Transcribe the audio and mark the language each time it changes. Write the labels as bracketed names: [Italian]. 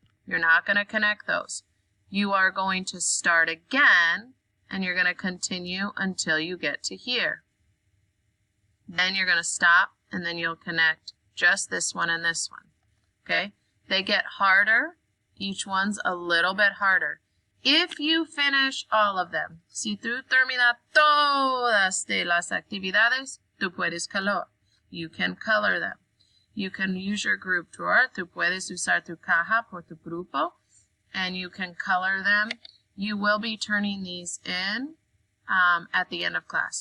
[English] You're not going to connect those. You are going to start again, and you're going to continue until you get to here. Then you're going to stop, and then you'll connect just this one and this one, okay? They get harder. Each one's a little bit harder. If you finish all of them, [Spanish] si tú terminas todas de las actividades, tú puedes color. [English] You can color them. You can use your group drawer. [Spanish] Tú puedes usar tu caja por tu grupo, [English] and you can color them. You will be turning these in at the end of class.